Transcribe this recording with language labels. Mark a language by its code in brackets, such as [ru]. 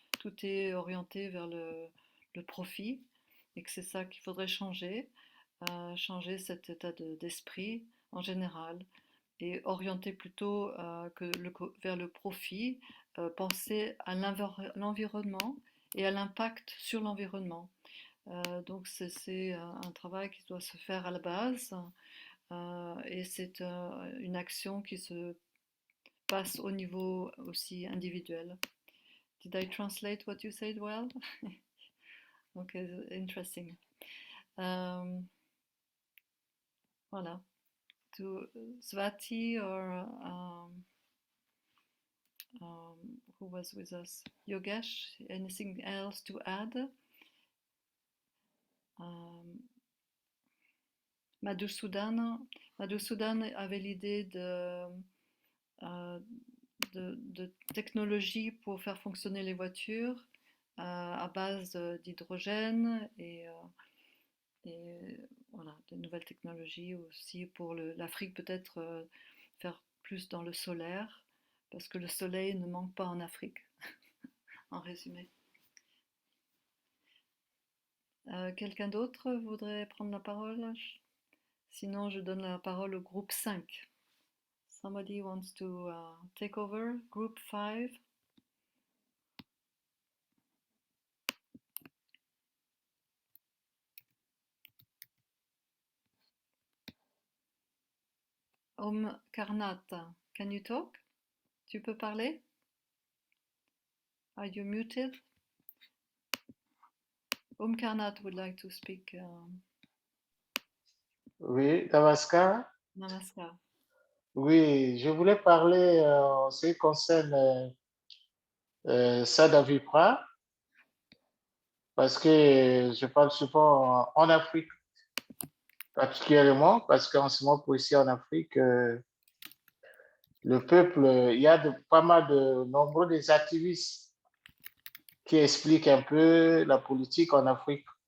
[fr] Tout est orienté vers le profit et que c'est ça qu'il faudrait changer cet état d'esprit en général et orienter plutôt vers le profit, penser à l'environnement et à l'impact sur l'environnement. Donc c'est un travail qui doit se faire à la base et c'est une action qui se passe au niveau aussi individuel. [en] Did I translate what you said well? Okay, interesting. [fr] Voilà. [en] To Svati or who was with us? Yogesh, anything else to add? [fr] Madhusudan avait l'idée de technologie pour faire fonctionner les voitures à base d'hydrogène et voilà, de nouvelles technologies aussi pour l'Afrique, peut-être faire plus dans le solaire, parce que le soleil ne manque pas en Afrique, en résumé. Quelqu'un d'autre voudrait prendre la parole? Sinon, je donne la parole au groupe 5. [en] Somebody wants to take over, group 5. Om Karnat, can you talk? [fr] Tu peux parler? [en] Are you muted? Om Karnat would like to speak. [fr] Oui, Namaskar. Namaskar. Oui, je voulais parler en ce qui concerne Sadavipra, parce que je parle souvent en Afrique, particulièrement, parce qu'en ce moment, pour ici en Afrique, le peuple, il y a pas mal de nombreux des activistes qui expliquent un peu la politique en Afrique.